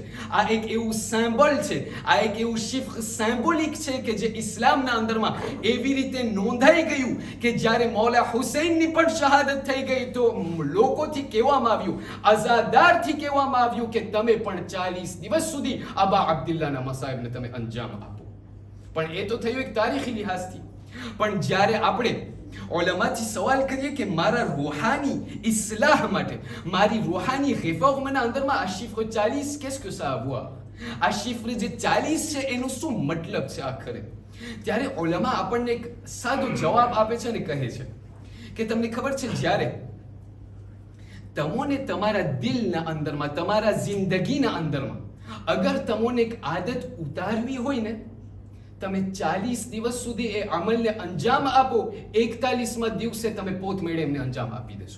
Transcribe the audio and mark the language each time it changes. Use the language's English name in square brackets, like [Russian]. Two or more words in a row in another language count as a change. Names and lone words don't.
[Gujarati] આ એક એવું સાંભળ છે, આ એક એવું શિફ્ર સિમ્બોલિક છે કે જે ઇસ્લામના અંદરમાં એવી રીતે નોંધાઈ ગયું કે જ્યારે મૌલા હુસૈનની પણ શહાદત થઈ ગઈ તો લોકોથી કહેવામાં આવ્યું, અઝાદારથી કહેવામાં આવ્યું કે તમે પણ 40 દિવસ સુધી અબા અબ્દુલ્લાહના મસાઈબને તમે અંજામ આપો. પણ એ તો થયું એક તારીખી લિહાઝથી. પણ જ્યારે આપણે ઉલમાથી સવાલ કરીએ કે મારા રૂહાની ઇસ્લાહ માટે, મારી રૂહાની રિફોર્મના અંદરમાં આ શિફ્ર 40 [French] qu'est-ce que ça a à voir? [Gujarati] આ શિફ્ર જે 40 છે એનો શું મતલબ છે આખરે? ત્યારે ઉલમા આપણને એક સાદો જવાબ આપે છે અને કહે છે કે તમને ખબર છે જ્યારે તમોને તમારા દિલના અંદરમાં, તમારા જિંદગીના અંદરમાં અગર તમોને એક આદત ઉતારવી હોય ને, તમે 40 દિવસ સુધી એ અમલને અંજામ આપો, 41માં દિવસે તમે પોત મેળે એમને અંજામ આપી દેશો.